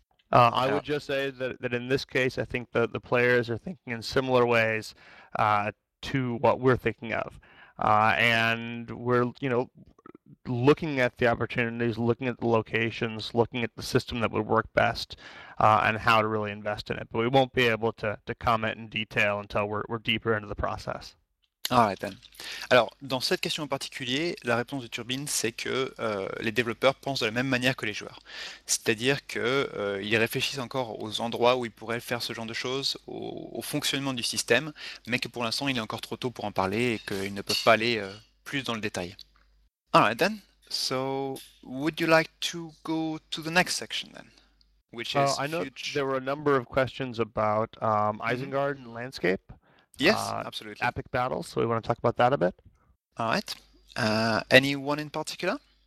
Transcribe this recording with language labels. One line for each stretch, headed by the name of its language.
English: I would just say that in this case, I think the players are thinking in similar ways to what we're thinking of. And we're, looking at the opportunities, looking at the locations, looking at the system that would work best, and how to really invest in it. But we won't be able to comment in detail until we're deeper into the process. All right, then.
French: Alors, dans cette question en particulier, la réponse de Turbine, c'est que les développeurs pensent de la même manière que les joueurs. C'est-à-dire qu'ils réfléchissent encore aux endroits où ils pourraient faire ce genre de choses, au fonctionnement du système, mais que pour l'instant, il est encore trop tôt pour en parler et qu'ils ne peuvent pas aller plus dans le détail.
English: All right, then. So, would you like to go to the next section, then? Which is I know there huge. were a number of questions about Isengard and landscape, Yes, absolutely. epic battles, so we want to talk about that a bit. All right. Anyone in particular?